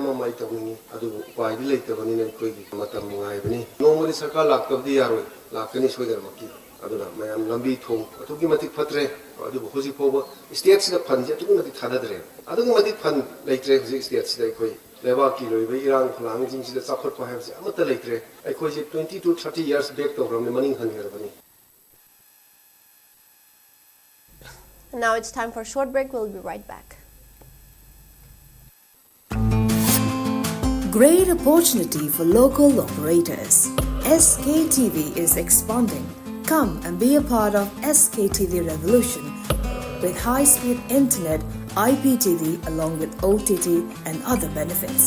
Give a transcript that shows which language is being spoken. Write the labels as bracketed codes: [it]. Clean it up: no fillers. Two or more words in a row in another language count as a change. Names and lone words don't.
[mni] ꯑꯃ ꯑꯩ ꯇꯧꯅꯤꯡꯉꯤ ꯑꯗꯨꯕꯨ ꯎꯄꯥꯏꯗꯤ ꯂꯩꯇꯕꯅꯤꯅ ꯑꯩꯈꯣꯏꯒꯤ ꯃꯇꯝ ꯅꯨꯡꯉꯥꯏꯕꯅꯤ ꯅꯣꯡꯃꯗꯤ ꯁꯔꯀꯥꯔ ꯂꯥꯛꯇꯕꯗꯤ ꯌꯥꯔꯣꯏ ꯂꯥꯛꯀꯅꯤ ꯁꯣꯏꯗꯅꯃꯛꯀꯤ ꯑꯗꯨꯅ ꯃꯌꯥꯝ ꯂꯝꯕꯤ ꯊꯣꯡ ꯑꯗꯨꯛꯀꯤ ꯃꯇꯤꯛ ꯐꯠꯇ꯭ꯔꯦ ꯑꯗꯨꯕꯨ ꯍꯧꯖꯤꯛ ꯐꯥꯎꯕ ꯁ꯭ꯇꯦꯠꯁꯤꯗ ꯐꯟꯁꯦ ꯑꯗꯨꯛꯀꯤ ꯃꯇꯤꯛ ꯊꯥꯗꯗ꯭ꯔꯦ ꯑꯗꯨꯛꯀꯤ ꯃꯇꯤꯛ ꯐꯟ ꯂꯩꯇ꯭ꯔꯦ ꯍꯧꯖꯤꯛ ꯁ꯭ꯇꯦꯠꯁꯤꯗ ꯑꯩꯈꯣꯏ ꯂꯩꯕꯥꯛꯀꯤ ꯂꯣꯏꯕ ꯏꯔꯥꯡ ꯈꯨꯂꯥꯡꯁꯤꯡꯁꯤꯗ ꯆꯥꯎꯈꯠꯄ ꯍꯥꯏꯕꯁꯤ ꯑꯃꯠꯇ ꯂꯩꯇ꯭ꯔꯦ ꯑꯩꯈꯣꯏꯁꯦ [en] 20 to 30 years back [mni] ꯇꯧꯈ꯭ꯔꯕꯅꯤ ꯃꯅꯤꯡ ꯍꯟꯈ꯭ꯔꯕꯅꯤ. [en] Now it's time for a short break. We'll be right back. Great opportunity for local operators. SKTV is expanding. Come and be a part of SKTV revolution with high-speed internet, IPTV along with OTT and other benefits.